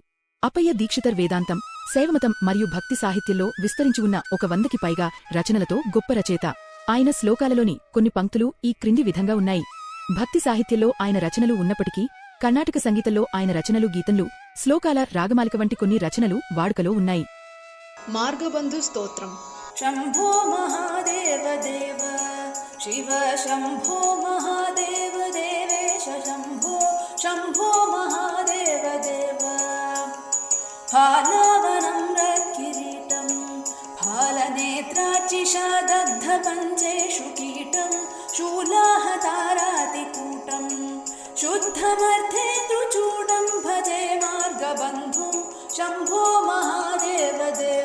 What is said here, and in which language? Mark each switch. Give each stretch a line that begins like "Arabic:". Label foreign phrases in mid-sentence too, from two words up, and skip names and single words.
Telugu: అప్పయ్య దీక్షితర్ వేదాంతం, శైవమతం మరియు భక్తి సాహిత్యంలో విస్తరించి ఉన్న 100కి పైగా రచనలతో గొప్ప రచయిత. ఆయన శ్లోకాలలోని కొన్ని పంక్తులు ఈ క్రింది విధంగా ఉన్నాయి. భక్తి సాహిత్యంలో ఆయన రచనలు ఉన్నప్పటికీ కర్ణాటక సంగీతంలో ఆయన రచనలు గీతంలు, శ్లోకాల రాగమాలిక వంటి కొన్ని రచనలు వాడుకలో ఉన్నాయి. మార్గబంధు స్తోత్రం.
Sanskrit: शम्भो महादेव देव शिव शम्भो महादेव देवेश शम्भो शम्भो महादेव देव फालावनं रकिरीटं फालनेत्रार्चिषादग्धपञ्चेषु कीटं शूलाहतारातिकूटं शुद्धमर्थेन्दुचूडं भजे मार्गबन्धुं शम्भो महादेव देव